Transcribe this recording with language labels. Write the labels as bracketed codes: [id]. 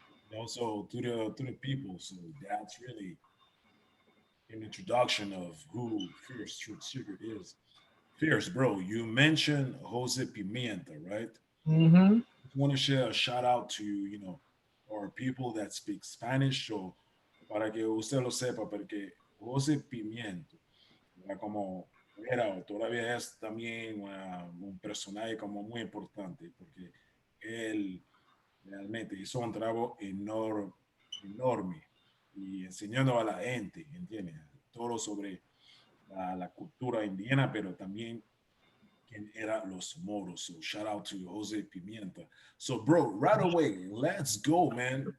[en] And also to the people. So that's really an introduction of who Feerce Truth-Seeker is. Fierce, bro, you mentioned Jose Pimienta, right? Mm-hmm. I want to share a shout out to, you know, our people that speak Spanish. [es] So, para que usted lo sepa, porque Jose Pimienta era como era o todavía es también un personaje como muy importante porque él realmente hizo un trabajo enorme y enseñando a la gente, ¿entiendes? Todo sobre la cultura indígena, pero también quién eran los moros. [en] So shout out to Jose Pimienta. So bro, right away, let's go, man.